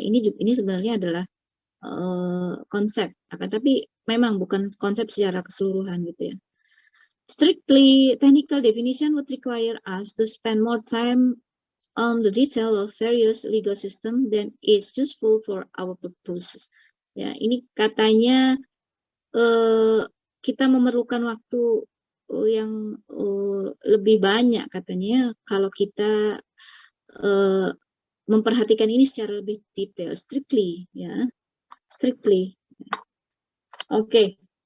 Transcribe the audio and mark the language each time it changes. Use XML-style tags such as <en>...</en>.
<id>Ini sebenarnya adalah konsep, akan tapi memang bukan konsep secara keseluruhan gitu ya.</id> <en>Strictly technical definition would require us to spend more time on the detail of various legal system than is useful for our purposes.</en> <id>Ya, ini katanya kita memerlukan waktu yang lebih banyak katanya kalau kita memperhatikan ini secara lebih detail, strictly ya, strictly. Oke.</id>